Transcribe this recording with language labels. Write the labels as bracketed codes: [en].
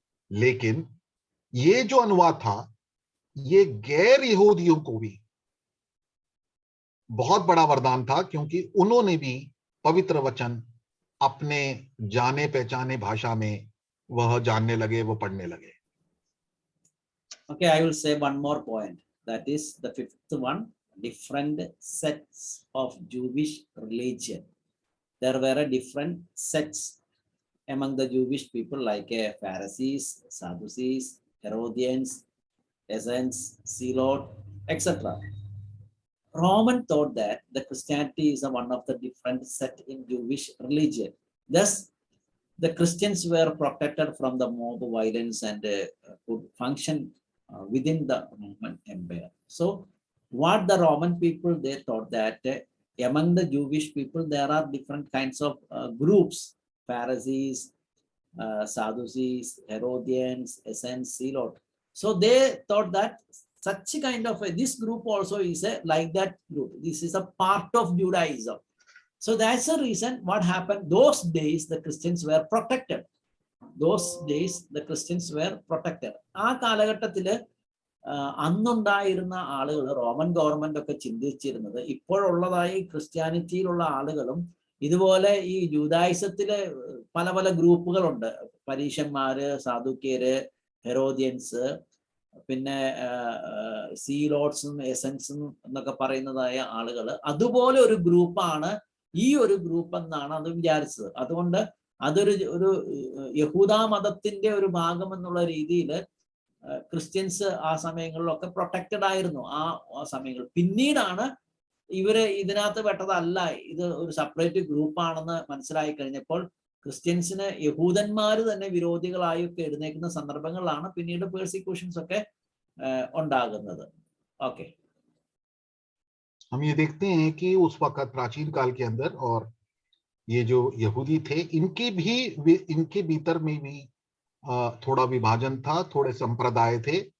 [hi] लेकिन ये जो अनुवाद था ये गैर यहूदियों को भी बहुत बड़ा वरदान था, क्योंकि उन्होंने भी पवित्र वचन अपने जाने पहचाने भाषा में वह जानने लगे, वो पढ़ने लगे। [en] Okay, I will say one more point. That is the fifth one. different sects of Jewish religion. There were different sects among the Jewish people, like Pharisees, Sadducees, Herodians, Essenes, Zealot, etc. Roman thought that the Christianity is one of the different set in Jewish religion. Thus, the Christians were protected from the mob violence and could function within the Roman Empire. So, what the Roman people, they thought that among the Jewish people, there are different kinds of groups, Pharisees, Sadducees, Herodians, Essenes, Zealot. So they thought that such kind of this group also is a like that group. This is a part of Judaism. So that's the reason what happened. Those days the Christians were protected. Those days the Christians were protected. [ml] ആ കാലഘട്ടത്തില് അന്നുണ്ടായിരുന്ന ആളുകൾ Roman government ഒക്കെ ചിന്തിച്ചിരുന്നത് ഇപ്പോഴുള്ളതായി ക്രിസ്ത്യാനിറ്റിയിലുള്ള ആളുകളും ഇതുപോലെ ഈ ജൂദായിസത്തിലെ പല പല ഗ്രൂപ്പുകളുണ്ട്. പരീശന്മാര്, സാദുക്യര്, ഹെറോദിയൻസ്, പിന്നെ സീലോട്സും എസൻസും എന്നൊക്കെ പറയുന്നതായ ആളുകൾ, അതുപോലെ ഒരു ഗ്രൂപ്പാണ് ഈ ഒരു ഗ്രൂപ്പ് എന്നാണ് അത് വിചാരിച്ചത്. അതുകൊണ്ട് അതൊരു യഹൂദ മതത്തിന്റെ ഒരു ഭാഗം എന്നുള്ള രീതിയിൽ ക്രിസ്ത്യൻസ് ആ സമയങ്ങളിലൊക്കെ പ്രൊട്ടക്റ്റഡ് ആയിരുന്നു. ആ സമയങ്ങളിൽ പിന്നീടാണ് ഇവര് ഇതിനകത്ത് പെട്ടതല്ല, ഇത് ഒരു സെപ്പറേറ്റ് ഗ്രൂപ്പാണെന്ന് മനസ്സിലായി കഴിഞ്ഞപ്പോൾ ക്രിസ്ത്യൻസിന് യഹൂദന്മാര് തന്നെ വിരോധികളായൊക്കെ എഴുന്നേക്കുന്ന സന്ദർഭങ്ങളിലാണ് പിന്നീട് പേഴ്സിക്യൂഷൻസ് ഒക്കെ ഉണ്ടാകുന്നത്. ഓക്കെ, [hi] हम ये देखते हैं कि उस वक्त प्राचीन काल के अंदर और ये जो यहूदी थे इनके भीतर में भी थोड़ा विभाजन था, थोड़े संप्रदाय थे।